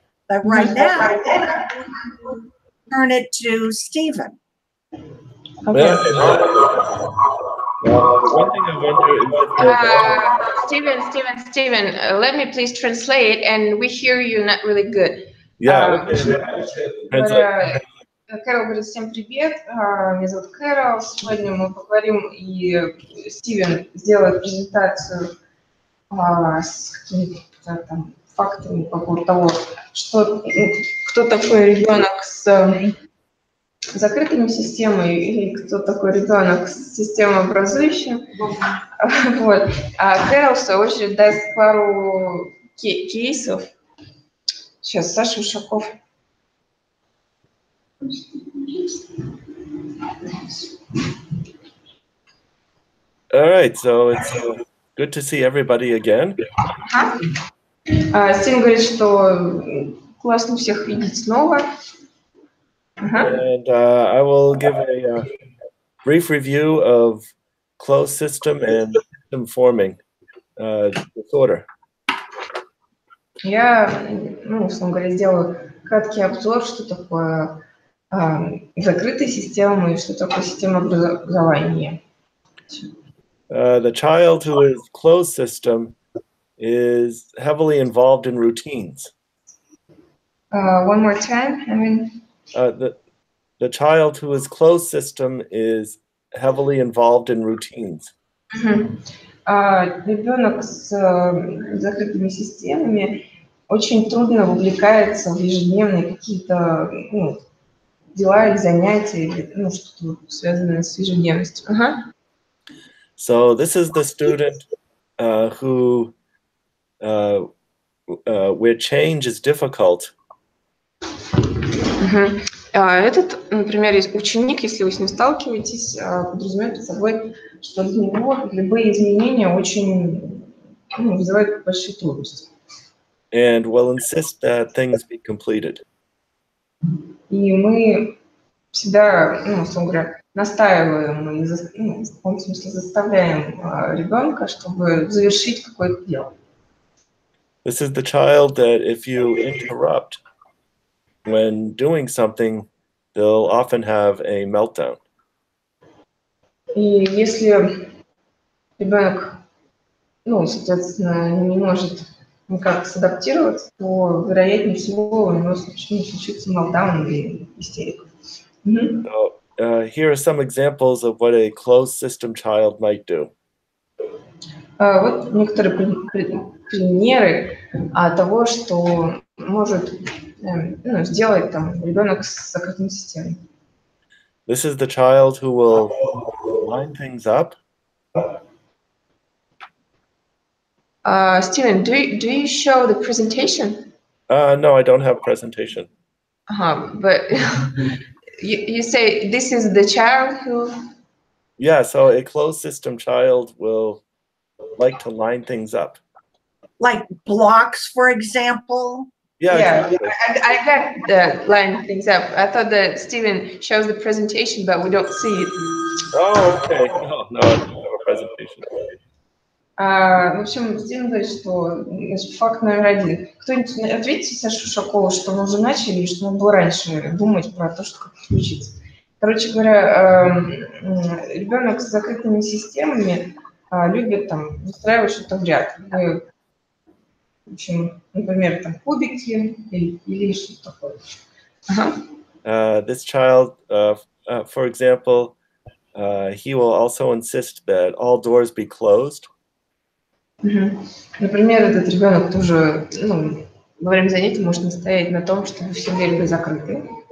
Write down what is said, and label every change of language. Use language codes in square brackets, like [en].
[en] But right now, turn it to Stephen. Okay. One thing I wonder is Steven, let me please translate, and we hear you not really good. yeah. Translate. [ru] Кэрол говорит, всем привет, меня зовут Кэрол, сегодня мы поговорим, и Стивен сделает презентацию с какими-то там фактами по поводу того, что, кто такой ребенок с закрытыми системами и кто такой ребенок с системообразующим. Вот. А Кэрол, в свою очередь, даст пару кейсов. Сейчас, Саша Ушаков. [en] All right, so it's good to see everybody again. [ru] Стивен говорит, что классно всех видеть снова. [en] And I will give a brief review of closed system and system forming disorder. [ru] Я, условно говоря, сделаю краткий обзор, что такое закрытая система и что такое система образования. [en] The child who is closed system is heavily involved in routines. One more time, I mean. The child who is closed system is heavily involved in routines. [ru] Ребенок с закрытыми системами очень трудно вовлекается в ежедневные какие-то дела или занятия, или что-то связанное с ежедневностью. [en] So this is the student who where change is difficult. [ru] Этот, например, ученик, если вы с ним сталкиваетесь, подразумевает под собой, что для него любые изменения очень вызывают большие трудности. [en] And will insist that things be completed. [ru] И мы всегда, условно говоря, настаиваем и в каком смысле заставляем ребенка, чтобы завершить какое-то дело. [en] This is the child that if you interrupt when doing something, they'll often have a meltdown. [ru] И если ребенок, соответственно, не может никак садаптироваться, то, вероятнее всего, у него случится meltdown или истерика. [en] So, here are some examples of what a closed system child might do. [ru] Вот некоторые примеры того, что может сделать там ребенок с закрытой системой. [en] This is the child who will line things up. Steven, do you show the presentation? No, I don't have presentation. But you say this is the child who... Yeah, so a closed system child will like to line things up. like blocks, for example. Yeah, Yeah, exactly. I got the line things up. I thought that Steven shows the presentation, but we don't see it. Oh, okay. No, I don't have a presentation. [ru] В общем, Стивен говорит, что значит, факт номер один. Кто-нибудь ответьте Сашу Шакову, что мы уже начали, и что надо было раньше думать про то, что как включиться. Короче говоря, ребенок с закрытыми системами любит там выстраивать что-то в ряд. В общем, например, там кубики или что-то такое. [en] This child, for example, he will also insist that all doors be closed. [ru] Например, этот ребенок тоже во время занятий может настоять на том, чтобы все двери были закрыты.